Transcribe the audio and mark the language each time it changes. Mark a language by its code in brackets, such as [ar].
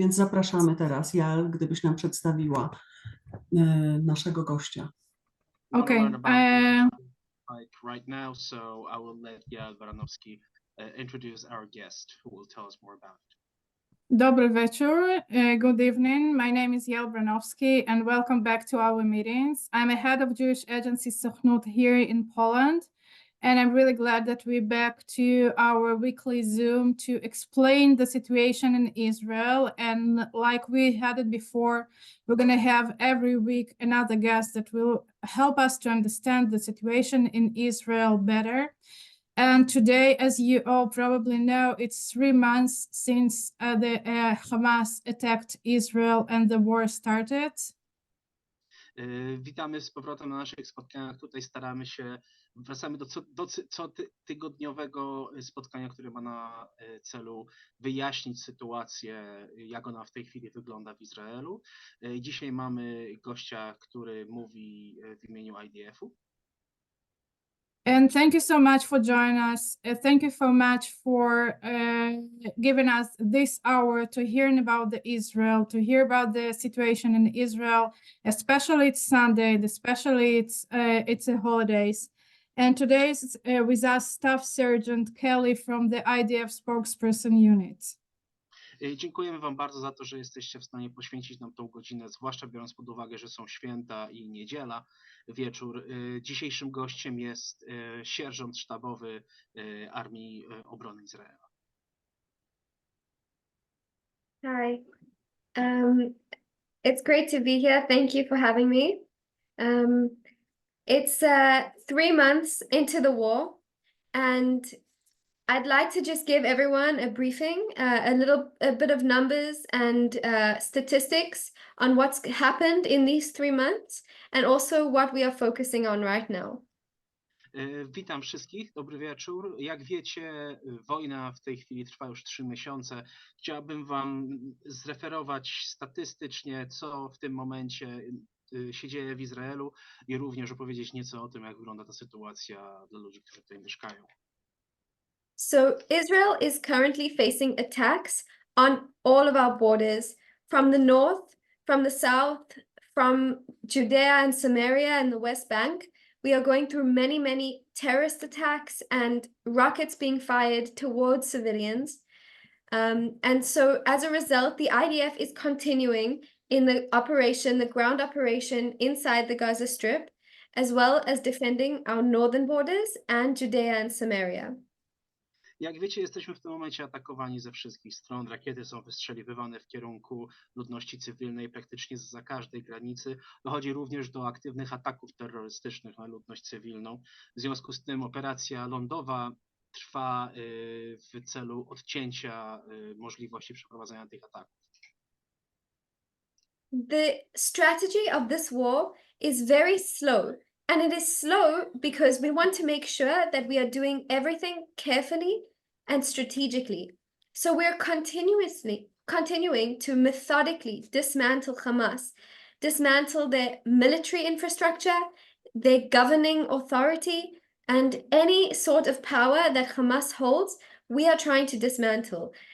[pl] Więc zapraszamy teraz, Jal, gdybyś nam przedstawiła naszego gościa. [en] Okay. Like right now, so I will let Jal Baranowski introduce our guest, who will tell us more about it. [pl] Dobry wieczór. [en] Good evening. My name is Yael Branowski and welcome back to our meetings. I'm a head of Jewish Agency Secure here in Poland, and I'm really glad that we're back to our weekly Zoom to explain the situation in Israel. And like we had it before, we're going to have every week another guest that will help us to understand the situation in Israel better. And today, as you all probably know, it's 3 months since the Hamas attacked Israel and the war started. [pl] Witamy z powrotem na naszych spotkaniach. Tutaj wracamy do cotygodniowego spotkania, które ma na celu wyjaśnić sytuację, jak ona w tej chwili wygląda w Izraelu. Dzisiaj mamy gościa, który mówi w imieniu IDF-u. [en] And thank you so much for joining us. Thank you so much for giving us this hour to hearing about Israel, to hear about the situation in Israel, especially it's Sunday, especially it's a holidays. And today is with us Staff Sergeant Kelly from the IDF spokesperson unit. [pl] Dziękujemy Wam bardzo za to, że jesteście w stanie poświęcić nam tą godzinę, zwłaszcza biorąc pod uwagę, że są święta i niedziela, wieczór. Dzisiejszym gościem jest sierżant sztabowy Armii Obrony Izraela. [en] Hi, it's great to be here. Thank you for having me. It's 3 months into the war, and I'd like to just give everyone a briefing, a bit of numbers and statistics on what's happened in these 3 months, and also what we are focusing on right now. [pl] Witam wszystkich, dobry wieczór. Jak wiecie, wojna w tej chwili trwa już 3 miesiące. Chciałbym Wam zreferować statystycznie, co w tym momencie się dzieje w Izraelu i również opowiedzieć nieco o tym, jak wygląda ta sytuacja dla ludzi, którzy tutaj mieszkają. [en] So Israel is currently facing attacks on all of our borders, from the north, from the south, from Judea and Samaria and the West Bank. We are going through many, many terrorist attacks and rockets being fired towards civilians. And so as a result, the IDF is continuing in the operation, the ground operation inside the Gaza Strip, as well as defending our northern borders and Judea and Samaria. [pl] Jak wiecie, jesteśmy w tym momencie atakowani ze wszystkich stron. Rakiety są wystrzeliwywane w kierunku ludności cywilnej praktycznie zza każdej granicy. Dochodzi również do aktywnych ataków terrorystycznych na ludność cywilną. W związku z tym operacja lądowa trwa w celu odcięcia możliwości przeprowadzenia tych ataków. [en] The strategy of this war is very slow, and it is slow because we want to make sure that we are doing everything carefully and strategically. So we're continuing to methodically dismantle Hamas, dismantle their military infrastructure, their governing authority, and any sort of power that Hamas holds, we are trying to dismantle.